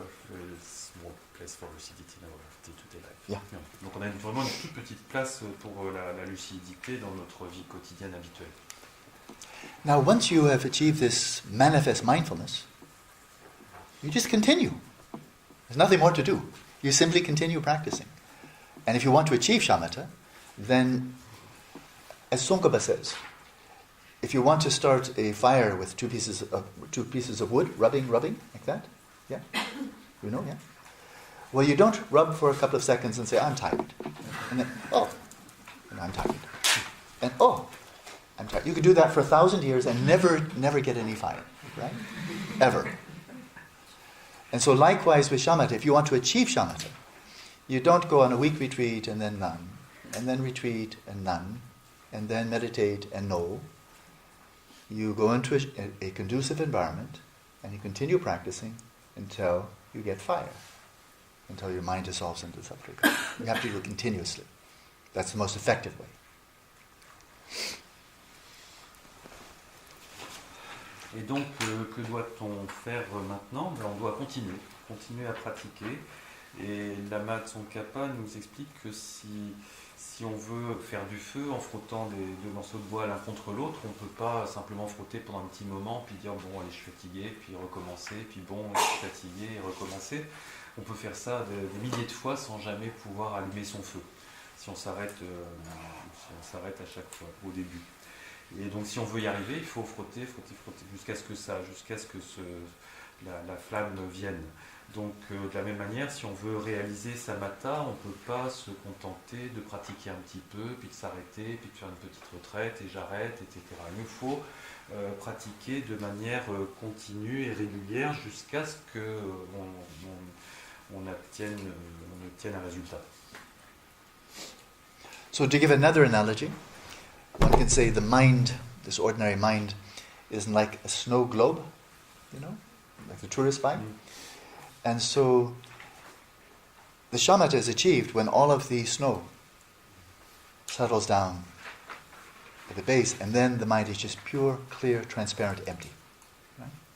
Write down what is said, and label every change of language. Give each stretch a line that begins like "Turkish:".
English: very small place for lucidity in our day-to-day life. Yeah.
French: Donc on a vraiment une toute petite place pour la lucidité dans notre vie quotidienne habituelle.
English: Now, once you have achieved this manifest mindfulness, you just continue. There's nothing more to do. You simply continue practicing. And if you want to achieve shamatha, then, as Tsongkhapa says, if you want to start a fire with two pieces of wood, rubbing, like that, yeah, you know, yeah. Well, you don't rub for a couple of seconds and say, "I'm tired," and then, "Oh, I'm tired," and "Oh, I'm tired." You could do that for 1,000 years and never get any fire, right? Ever. And so, likewise with shamatha, if you want to achieve shamatha, you don't go on a week retreat and then none, and then retreat and none, and then meditate and no. You go into a conducive environment and you continue practicing until you get fire, until your mind dissolves into sattva. You have to do it continuously. That's the most effective way.
French: Et donc, que doit-on faire maintenant? On doit continuer à pratiquer. Et Lama Tsongkhapa nous explique que si on veut faire du feu en frottant deux morceaux de bois l'un contre l'autre, on ne peut pas simplement frotter pendant un petit moment, puis dire bon, allez, je suis fatigué, puis recommencer, puis bon, je suis fatigué, et recommencer. On peut faire ça des milliers de fois sans jamais pouvoir allumer son feu, si on s'arrête à chaque fois, au début. Et donc si on veut y arriver, il faut frotter, jusqu'à ce que la flamme vienne. Donc de la même manière, si on veut réaliser samatha, on ne peut pas se contenter de pratiquer un petit peu, puis de s'arrêter, puis de faire une petite retraite, et j'arrête, etc. Il nous faut pratiquer de manière continue et régulière jusqu'à ce qu'on obtienne un résultat.
English: So to give another analogy, one can say the mind, this ordinary mind, is like a snow globe, you know, like the tourist vibe. And so the shamatha is achieved when all of the snow settles down at the base, and then the mind is just pure, clear, transparent, empty. Right?